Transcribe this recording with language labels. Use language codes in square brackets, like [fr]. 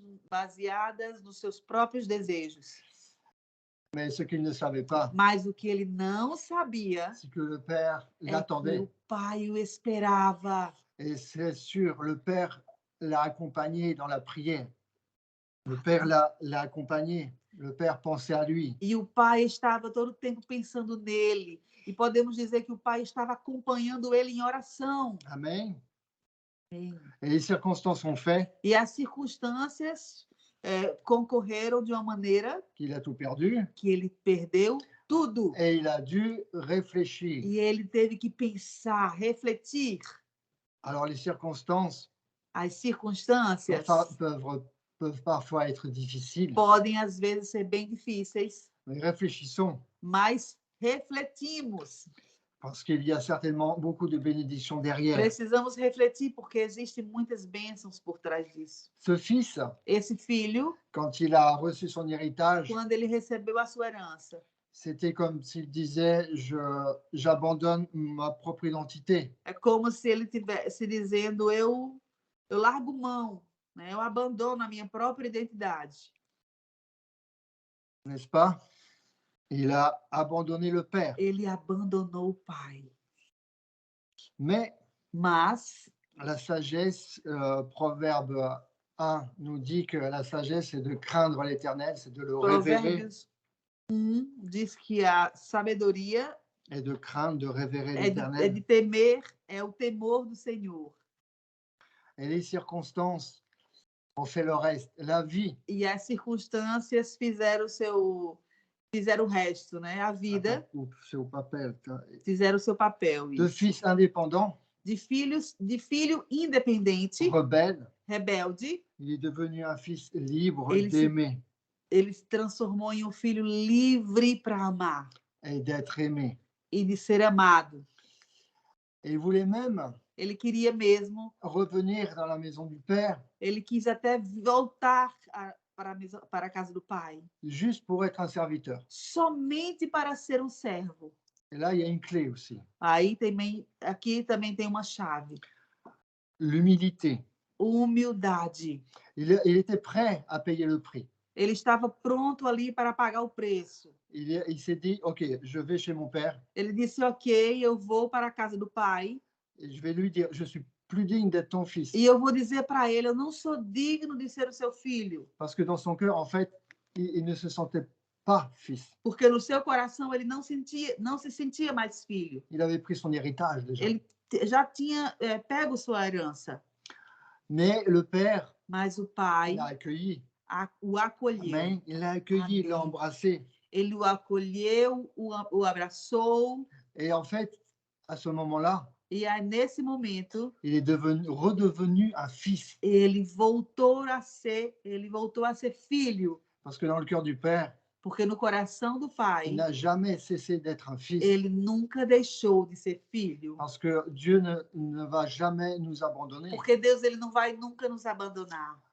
[pt] Baseadas nos seus próprios desejos. [fr] Mais ce qu'il ne savait pas, [pt] mas o que ele não sabia, [fr] c'est que le père l'attendait. [pt] Que o pai o esperava. [fr] Et c'est sûr, le père l'a accompagné dans la prière. Le père l'a accompagné. Le père pensait à lui. [pt] E o pai estava todo o tempo pensando nele. E podemos dizer que o pai estava acompanhando ele em oração. [fr] Amen. [pt] Amém. [fr] Et les circonstances ont fait [pt] E as circunstâncias concorreram de uma maneira [fr] qu'il a tout perdu. [pt] Que ele perdeu tudo. [fr] Et il a dû réfléchir. [pt] E ele teve que pensar, refletir. [fr] Alors les circonstances [pt] As circunstâncias [fr] peuvent parfois être difficiles. [pt] Podem às vezes ser bem difíceis. [fr] Mais réfléchissons. [pt] Mas refletimos. [fr] Parce qu'il y a certainement beaucoup de bénédictions derrière. [pt] Precisamos refletir porque existem muitas bênçãos por trás disso. [fr] Ce fils, [pt] esse filho, [fr] quand il a reçu son héritage, [pt] quando ele recebeu a sua herança, [fr] c'était comme s'il disait j'abandonne ma propre identité. [pt] É como se ele tivesse dizendo eu largo mão, né? Eu abandono a minha própria identidade. [fr] N'est-ce pas? Il a abandonné le père. [pt] Ele abandonou o pai. [fr] Mas la sagesse, Proverbe 1 nous dit que la sagesse, c'est de craindre l'Éternel, c'est de le révérer. [pt] Provérbios 1 diz que a sabedoria [fr] é de craindre, de révérer l'Éternel. [pt] É de temer, é o temor do Senhor. [fr] Et les circonstances ont fait le reste. La vie. [pt] E as circunstâncias fizeram o resto, né? A vida. O seu papel. Fizeram o seu papel. [fr] De fils indépendant. [pt] De filho independente. Rebelde. Rebelde. [fr] Il est devenu un fils libre d'aimer. [pt] ele se transformou em um filho livre para amar [fr] et d'être aimé. [pt] e de ser amado. [fr] Et il voulait même [pt] Ele queria mesmo, [fr] revenir dans la maison du Père [pt] ele quis até voltar para a casa do pai, [fr] juste pour être un serviteur. [pt] somente para ser um servo. [fr] Et là, il y a une clé aussi. [pt] Aqui também tem uma chave. [fr] L'humilité. [pt] Humildade. [fr] Il était prêt à payer le prix. [pt] Ele estava pronto ali para pagar o preço. [fr] Il s'est dit, OK, je vais chez mon père [pt] Ele disse, ok, eu vou para a casa do pai [fr] et je vais lui dire, je suis plus digne d'être ton fils. [pt] e eu vou dizer para ele, eu não sou digno de ser o seu filho. [fr] Parce que dans son cœur, en fait, il ne se sentait pas fils. [pt] Porque no seu coração ele não se sentia mais filho. [fr] Il avait pris son héritage déjà. [pt] Ele já tinha pego sua herança. [fr] Mais le père [pt] Mas o pai [fr] l'a accueilli. [pt] o acolheu. [fr] Amen. Il l'a accueilli, il l'a [pt] Amém. [fr] embrassé. [pt] Ele o acolheu, o abraçou. [fr] Et en fait, à ce moment-là, [pt] E aí, nesse momento, [fr] il est redevenu un fils. [pt] ele voltou a ser filho. [fr] Parce que dans le cœur du père, [pt] Porque no coração do [fr] il [pt] pai, [fr] n'a jamais cessé d'être un fils. [pt] ele nunca deixou de ser filho. [fr] Parce que Dieu ne va jamais nous abandonner. [pt] Porque Deus ele não vai nunca nos abandonar.